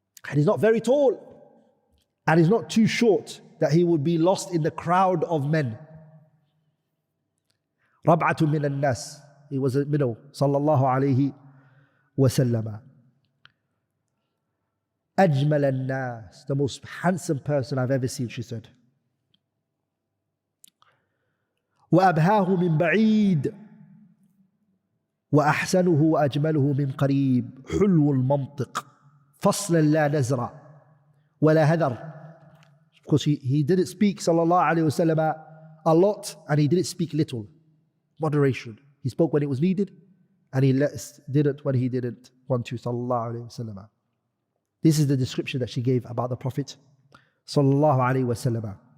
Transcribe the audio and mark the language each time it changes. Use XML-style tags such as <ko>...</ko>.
<en>And he's not very tall. And he's not too short that he would be lost in the crowd of men.</en> <ar>Rab'atu min al-nas.</ar> <en>He was in the middle. Sallallahu alayhi wa sallam.</en> <ar>Ajmal al-nas.</ar> <en>The most handsome person I've ever seen, she said.</en> <ar>وأبهاه من بعيد وأحسنه وأجمله من قريب حلو المنطق فصلا لا نزرع ولا هذر.</ar> <en>Of course, he didn't speak sallallahu alayhi wasallam a lot, and he didn't speak little. Moderation. He spoke when it was needed, and he didn't when he didn't want to, sallallahu alayhi wasallam. This is the description that she gave about the Prophet sallallahu alayhi wasallam.</en>